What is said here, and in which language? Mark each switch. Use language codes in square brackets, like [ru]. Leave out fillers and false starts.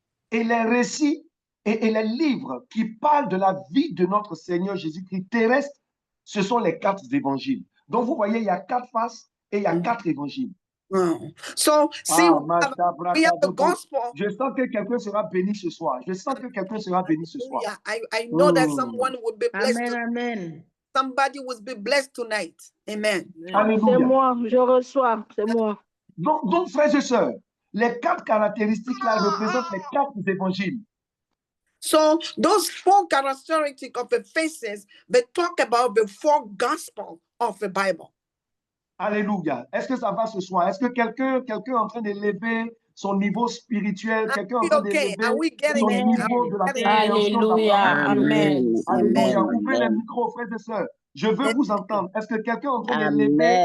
[fr] Et les récits et les livres qui parlent de la vie de notre Seigneur Jésus-Christ terrestre, ce sont les 4 évangiles. Donc, vous voyez, il y a 4 faces et il y a 4 évangiles. [en] So, see, we have the gospel. [fr] Je sens que quelqu'un sera béni ce soir. Je sens que quelqu'un sera béni ce soir. [en] I know that someone will be blessed. Amen. Somebody will be blessed tonight. Amen. [fr] C'est moi, je reçois, c'est moi. Donc, frères et sœurs, les 4 caractéristiques-là représentent les 4 évangiles. [en] So those 4 characteristics of the faces, they talk about the 4 gospels of the Bible. [fr] Alléluia. Est-ce que ça va ce soir? Est-ce que quelqu'un est en train d'élever son niveau spirituel? Quelqu'un est en train d'élever son niveau de la compréhension de la parole? Amen. Alléluia. Ouvrez les micros, frères et sœurs. Je veux vous entendre. Est-ce que quelqu'un est en train d'élever?